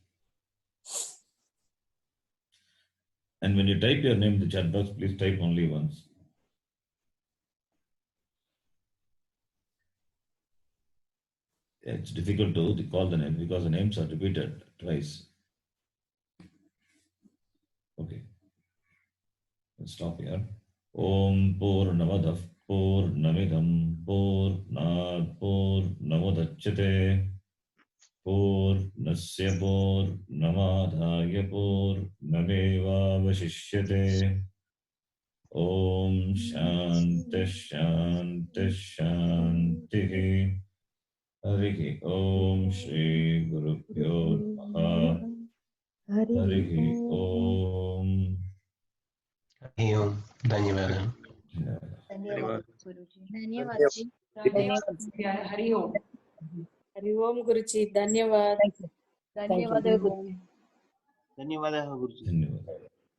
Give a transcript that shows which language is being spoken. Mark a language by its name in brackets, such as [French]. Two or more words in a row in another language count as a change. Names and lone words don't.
[English] And when you type your name in the chat box, please type only once. It's difficult to recall the name because the names are repeated twice. Okay. Let's stop here. [Sanskrit] ॐ पूर्णमदः पूर्णमिदम् पूर्णात् पूर्णमुदच्यते पूर्णस्य पूर्णमादाय पूर्णमेवावशिष्यते. ॐ शान्तिः शान्तिः शान्तिः. हरिः ॐ श्री गुरुभ्यो नमः. हरिः ॐ. हरिः ॐ धन्यवादम्. [Telugu] ధన్యవాదాలు గురుజీ. [Sanskrit] హరి ఓం. हरि ॐ गुरुजी धन्यवाद. [Telugu] ధన్యవాదాలు గురు. ధన్యవాదాలు గురుజీ. ధన్యవాదాలు.